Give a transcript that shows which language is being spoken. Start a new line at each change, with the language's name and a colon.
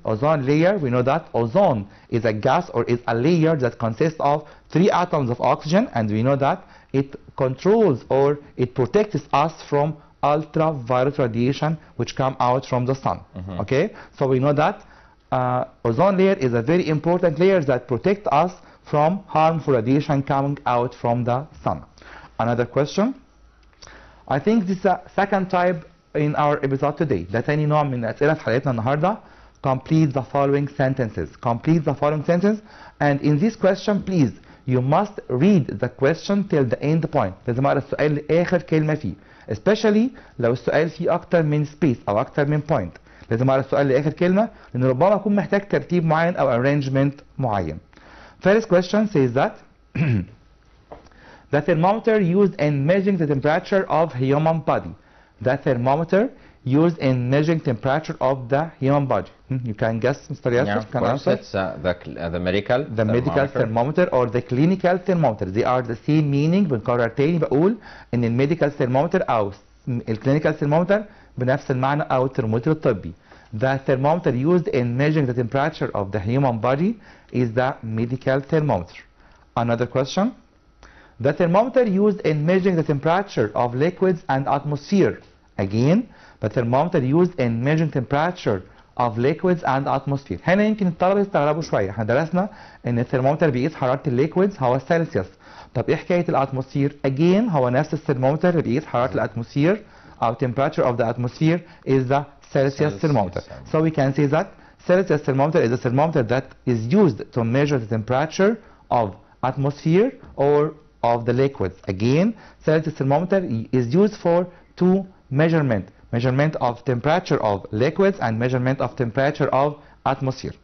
English: Ozone layer, we know that ozone is a gas or is a layer that consists of 3 atoms of oxygen, and we know that it controls or it protects us from ultraviolet radiation which come out from the sun. Okay, so we know that ozone layer is a very important layer that protects us from harmful radiation coming out from the sun. Another question. I think this is the second type in our episode today.
Arabic: ده تاني نوع من الأسئلة في حلقتنا النهاردة.
English: Complete the following sentences. Complete the following sentence. And in this question, please, you must read the question till the end point.
Arabic: لازم أقرأ السؤال لآخر كلمة فيه. Especially لو السؤال فيه أكتر من space أو أكتر من point. لازم أقرأ السؤال لآخر كلمة لأن ربما أكون محتاج ترتيب معين أو arrangement معين.
English: First question says that the thermometer used in measuring the temperature of human body. The thermometer used in measuring temperature of the human body. You can guess, Mr. Yasser? Yeah, of course, it's the medical medical thermometer or the clinical thermometer. They are the same meaning.
Arabic: بنكرر تاني بقول إن الميديكال thermometer أو الكلينيكال thermometer بنفس المعنى أو الترمومتر الطبي.
English: The thermometer used in measuring the temperature of the human body is the medical thermometer. Another question. The thermometer used in measuring the temperature of liquids and atmosphere. Again, the thermometer used in measuring temperature of liquids and atmosphere.
Arabic: هنا يمكن الطلبة يستغربوا شوية. احنا درسنا ان الثرمومتر بيقيس حرارة الليكويدز هو السلسيوس. طب ايه حكاية الاتموسفير؟ Again هو نفس الثرمومتر اللي بيقيس حرارة الاتموسفير أو
English: temperature of the atmosphere is the Celsius thermometer. So we can say that Celsius thermometer is a thermometer that is used to measure the temperature of atmosphere or of the liquids. Again, Celsius thermometer is used for 2 measurement of temperature of liquids and measurement of temperature of atmosphere.